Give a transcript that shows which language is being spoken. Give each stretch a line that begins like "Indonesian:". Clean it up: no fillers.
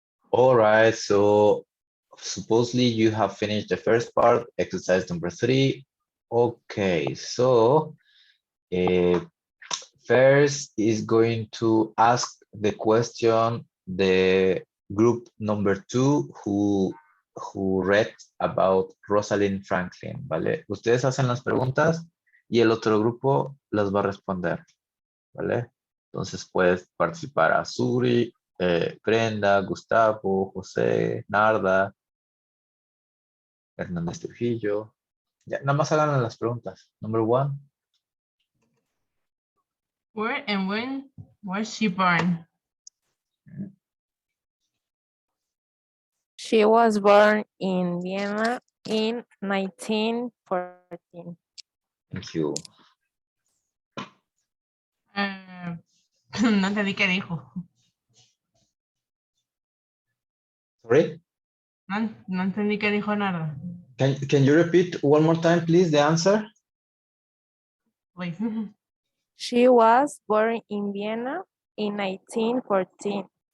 English: All right, so supposedly you have finished the first part, exercise number 3. Okay, so first is going to ask the question the group number 2 who read about Rosalind Franklin, ¿vale?
Spanish: Ustedes hacen las preguntas y el otro grupo las va a responder, ¿vale? Entonces puedes participar a Suri, Brenda, Gustavo, José, Narda, Hernández Trujillo. Ya, nada más hagan las preguntas.
English: Number 1. Where and when was she born? She was born in Vienna in 1914. Thank you.
Spanish: No entendí qué dijo.
English: Sorry?
Spanish: No entendí qué dijo nada.
English: Can you repeat one more time, please, the answer? Please. She was born in Vienna in 1914.